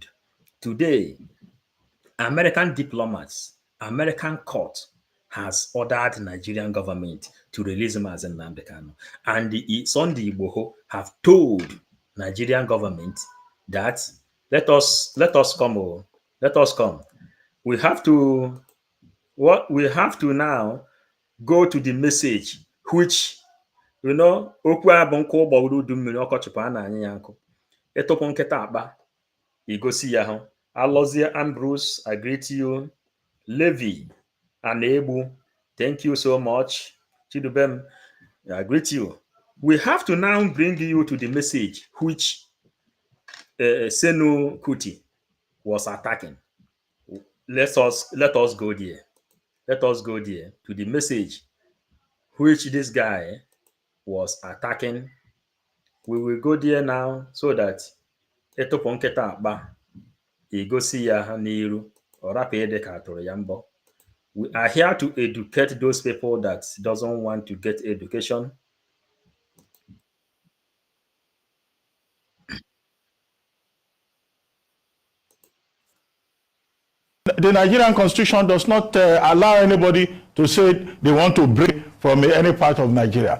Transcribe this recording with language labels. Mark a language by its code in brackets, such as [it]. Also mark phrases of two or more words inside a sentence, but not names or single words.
[en] Today, American diplomats, American court has ordered Nigerian government to release Mazen Nnamdi Kanu. And the Sunday Igboho have told Nigerian government that let us come, let us come. We have to now go to the message which [ig] okwu a bụ nkụ ụgbọgoro udu mmiri ọkọchịpụ a na-anya ya nkụ ịtụpụ nkịta akpa igosi ya hụ. [en] Alozie Ambrose, I greet you. Levi Anebu, thank you so much. Chidubem, I greet you. We have to now bring you to the message which Senu Kuti was attacking. Let us go there. Let us go there to the message which this guy was attacking. We will go there now so that [ig] ịtụpụ nkịta akpa egosi ya n'iru ọ rapụ ịdị ka atụrụ ya mbọ. [en] We are here to educate those people that doesn't want to get education. The Nigerian constitution does not allow anybody to say they want to break from any part of Nigeria.